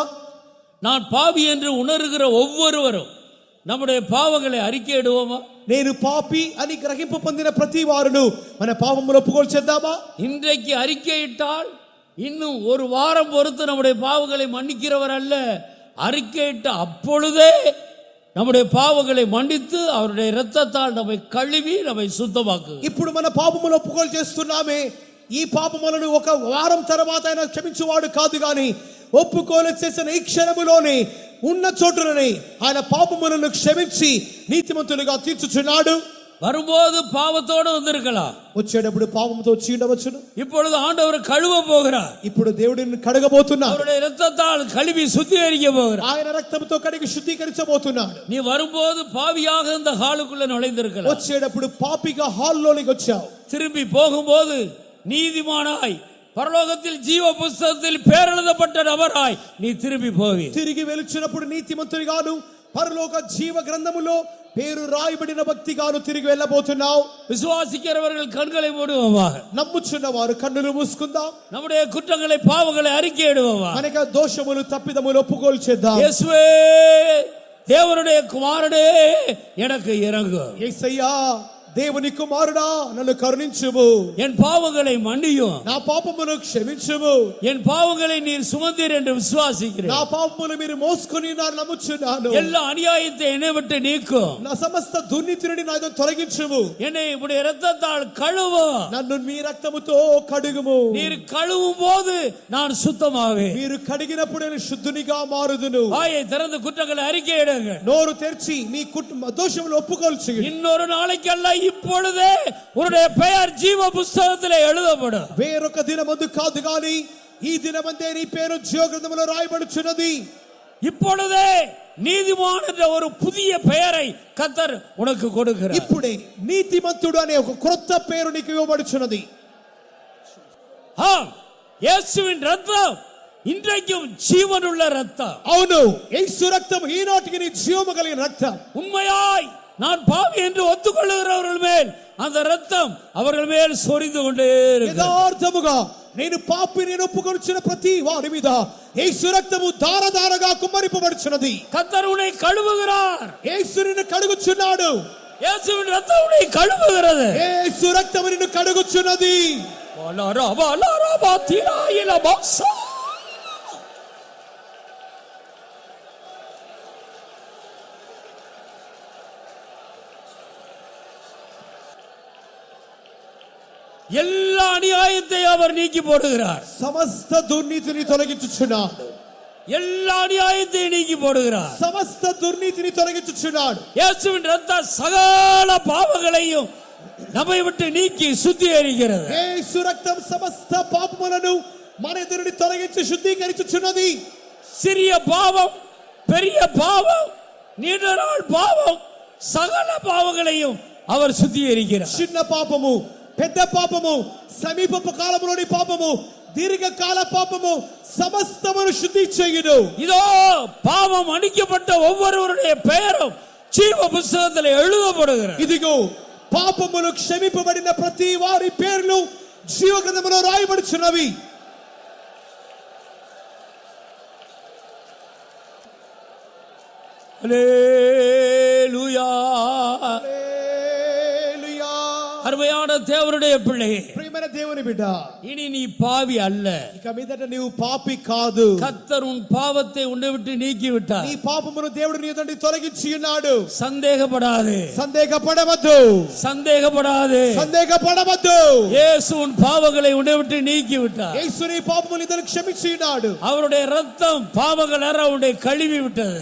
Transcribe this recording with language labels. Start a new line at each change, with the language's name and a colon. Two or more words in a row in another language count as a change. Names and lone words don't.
Tamil: நான் பாவி என்று உணர்கிற ஒவ்வொருவரும் நம்முடைய பாவங்களை அறிக்கையிடுவோமா?
Telugu: నేను పాపి అని గ్రహింపు పొందిన ప్రతి వారును మన పాపములు ఒప్పుకోలు చేద్దామా?
Tamil: இன்றைக்கு அறிக்கையிட்டால் இன்னும் ஒரு வாரம் பொறுத்து நம்முடைய பாவங்களை மன்னிக்கிறவர் அல்ல. அறிக்கையிட்ட அப்பொழுதே நம்முடைய பாவங்களை மன்னித்து அவருடைய இரத்தத்தால் நம்மை கழுவி நம்மை சுத்தமாக்கு.
Telugu: ఇప్పుడు మన పాపములు ఒప్పుకోలు చేస్తున్నామే, ఈ పాపములను ఒక వారం తర్వాత ఆయన క్షమించువాడు కాదు గాని ఒప్పుకోలు చేసిన ఈ క్షణములోనే ఉన్న చోటులోనే ఆయన పాపములను క్షమించి నీతిమంతులుగా తీర్చుచున్నాడు.
Tamil: வரும்போது பாவத்தோடு வந்திருக்கலாம்,
Telugu: వచ్చేటప్పుడు పాపంతో వచ్చి ఉండవచ్చును.
Tamil: இப்பொழுது ஆண்டவர் கழுவ போகிறார்.
Telugu: ఇప్పుడు దేవుడిని కడగబోతున్నాడు.
Tamil: அவருடைய இரத்தத்தால் கழுவி சுத்திகரிக்க போகிறார்.
Telugu: ఆయన రక్తంతో కడిగి శుద్ధీకరించబోతున్నాడు.
Tamil: நீ வரும்போது பாவியாக இந்த ஹாலுக்குள்ள நுழைந்திருக்கலாம்,
Telugu: వచ్చేటప్పుడు పాపిగా హాల్లోనికి వచ్చావు.
Tamil: திரும்பி போகும்போது நீதிமானாய் பரலோகத்தில் ஜீவ புஸ்தகத்தில் பேர் எழுதப்பட்ட நபராய் நீ திரும்பி போவி.
Telugu: తిరిగి వెలుచున్నప్పుడు నీతిమంతునిగాను పరలోక జీవ గ్రంథములో పేరు రాయబడిన వ్యక్తిగాను తిరిగి వెళ్ళబోతున్నావు.
Tamil: விசுவாசிக்கிறவர்கள் கண்களை மூடுவோமாக,
Telugu: నమ్ముచున్న వారు కన్నులు మూసుకుందాం.
Tamil: நம்முடைய குற்றங்களை பாவங்களை அறிக்கையிடுவோமா.
Telugu: మనక దోషములు తప్పిదములు ఒప్పుకోలు చేద్దాం.
Tamil: இயேசுவே தேவனுடைய குமாரனே எனக்கு இரங்கும்.
Telugu: యేసయ్యా దేవుని కుమారుడా నన్ను కరుణించుము.
Tamil: என் பாவங்களை மன்னியும்,
Telugu: నా పాపమును క్షమించుము.
Tamil: என் பாவங்களை நீர் சுமந்தீர் என்று விசுவாசிக்கிறேன்.
Telugu: నా పాపములు మీరు మోసుకొని நான் నమ్ముచున్నాను.
Tamil: எல்லா அநியாயத்தை என்னை விட்டு நீக்கும்,
Telugu: నా సమస్త దుర్నీతిని నాతో తొలగించుము.
Tamil: என்னை உடைய இரத்தத்தால் கழுவும்.
Telugu: నన్ను మీ రక్తముతో కడుగుము.
Tamil: நீர் கழுவும் போது நான் சுத்தமாவே.
Telugu: మీరు కడిగినప్పుడు నేను శుద్ధునిగా మారుదును.
Tamil: வாயை திறந்து குற்றங்களை அறிக்கையிடுங்க.
Telugu: నోరు తెరిచి మీ దోషములు ఒప్పుకోలు చేయండి.
Tamil: இன்னொரு நாளைக்கல்ல, இப்பொழுதே உன்னுடைய பெயர் ஜீவ புஸ்தகத்திலே எழுதப்படும்.
Telugu: వేరొక దినమందు కాదు గాని ఈ దినమందే నీ పేరు జీవ గ్రంథములో రాయబడుచున్నది.
Tamil: இப்பொழுதே நீதிமான் என்ற ஒரு புதிய பெயரை கர்த்தர் உனக்கு கொடுக்கிறார்.
Telugu: ఇప్పుడే నీతిమంతుడు అనే ఒక క్రొత్త పేరు నీకు ఇవ్వబడుచున్నది.
Tamil: இயேசுவின் ரத்தம் இன்றைக்கும் ஜீவனுள்ள ரத்தம்.
Telugu: అవును, యేసు రక్తం ఈనాటికి నీ జీవము కలిగిన రక్తం.
Tamil: உண்மையாய் நான் பாவி என்று ஒத்துக்கொள்ளுகிறவர்கள் மேல் அந்த ரத்தம் அவர்கள் மேல் சொரிந்து கொண்டே இருக்கிறது.
Telugu: యథార్థముగా నేను పాపి నేను ఒప్పుకొనుచున్న ప్రతి వారి మీద యేసు రక్తము ధారధారగా కుమ్మరింపబడుచున్నది.
Tamil: கர்த்தர் உன்னை கழுவுகிறார்.
Telugu: యేసు నిన్ను కడుగుచున్నాడు.
Tamil: இயேசுவின் ரத்தம் உன்னை கழுவுகிறது.
Telugu: యేసు రక్తము నిన్ను కడుగుచున్నది.
Tamil: எல்லா அநியாயத்தை அவர் நீக்கி போடுகிறார்.
Telugu: సమస్త దుర్నీతిని తొలగించుచున్నాడు.
Tamil: எல்லா அநியாயத்தை நீக்கி போடுகிறார்.
Telugu: సమస్త దుర్నీతిని తొలగించుచున్నాడు.
Tamil: இயேசுவின் ரத்தம் சகல பாவங்களையும் நம்மை விட்டு நீக்கி சுத்திகரிக்கிறது.
Telugu: యేసు రక్తం సమస్త పాపములను మన ఎదురుని తొలగించి శుద్ధీకరించుచున్నది.
Tamil: சிறிய பாவம், பெரிய பாவம், நீண்ட நாள் பாவம், சகல பாவங்களையும் அவர் சுத்திகரிக்கிறார்.
Telugu: చిన్న పాపము, పెద్ద పాపము, సమీపపు కాలములోని పాపము, దీర్ఘకాల పాపము సమస్తమును శుద్ధి చేయును.
Tamil: இதோ பாவம் மன்னிக்கப்பட்ட ஒவ்வொருவருடைய பெயரும் ஜீவ புஸ்தகத்தில் எழுதப்படுகிறது.
Telugu: ఇదిగో పాపములు క్షమింపబడిన ప్రతి వారి పేర్లు జీవ గ్రంథములో రాయబడుచున్నవి.
Tamil: ஹல்லேலூயா.
Telugu: హల్లెలూయా.
Tamil: அருமையான தேவனுடைய பிள்ளையே,
Telugu: ప్రియమైన దేవుని బిడ్డ,
Tamil: இனி நீ பாவி அல்ல.
Telugu: ఇక మీదట నీవు పాపి కాదు.
Tamil: கர்த்தர் உன் பாவத்தை உன்னை விட்டு நீக்கி விட்டார்.
Telugu: నీ పాపమును దేవుడు నీ నుండి తొలగించి ఉన్నాడు.
Tamil: சந்தேகப்படாதே,
Telugu: సందేహపడవద్దు,
Tamil: சந்தேகப்படாதே.
Telugu: సందేహపడవద్దు.
Tamil: இயேசு உன் பாவங்களை உன்னை விட்டு நீக்கி விட்டார்.
Telugu: యేసు నీ పాపములను ఇతను క్షమించి ఉన్నాడు.
Tamil: அவருடைய ரத்தம் பாவங்கள் அற உன்னை கழுவி விட்டது.